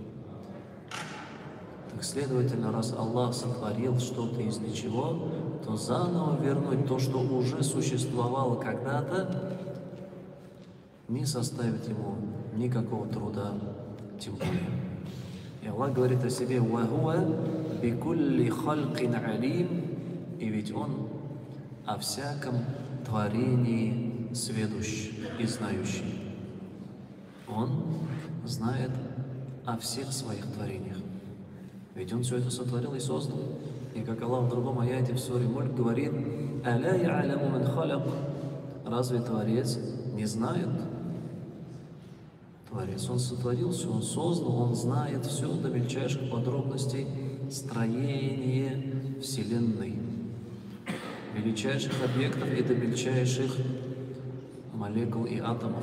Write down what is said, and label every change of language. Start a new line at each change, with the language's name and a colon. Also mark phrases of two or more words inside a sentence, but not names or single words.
Russian: Так, следовательно, раз Аллах сотворил что-то из ничего, то заново вернуть то, что уже существовало когда-то, не составит ему никакого труда, тем более. И Аллах говорит о себе:
Arabic: «وهو بكل خلق عليم»,
Russian: и ведь Он о всяком творении сведущ и знающий. Он знает о всех своих творениях. Ведь Он все это сотворил и создал. И как Аллах в другом аяте в суре Мульк говорит:
Arabic: «ألا يعلم من خلق».
Russian: Разве Творец не знает? Творец, Он сотворил все, Он создал, Он знает все до мельчайших подробностей строения Вселенной, величайших объектов и до мельчайших молекул и атомов.